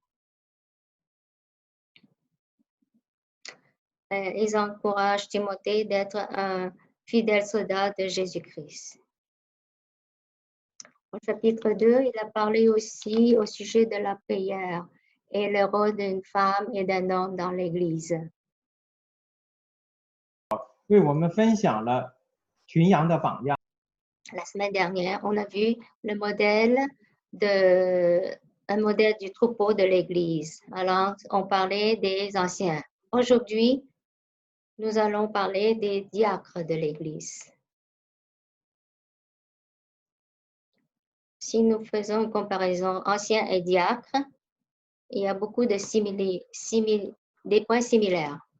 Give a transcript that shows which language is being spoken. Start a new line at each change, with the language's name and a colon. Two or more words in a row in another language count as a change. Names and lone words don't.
French: Ils encouragent Timothée d'être un fidèle soldat de Jésus-Christ. Au chapitre 2, il a parlé aussi au sujet de la prière et le rôle d'une femme et d'un homme dans l'Église.
Chinese: 为我们分享了群羊的榜样。
French: La semaine dernière, on a vu un modèle du troupeau de l'Église. Alors, on parlait des anciens. Aujourd'hui, nous allons parler des diacres de l'Église. Si nous faisons une comparaison ancien et diacre, il y a beaucoup de des points similaires.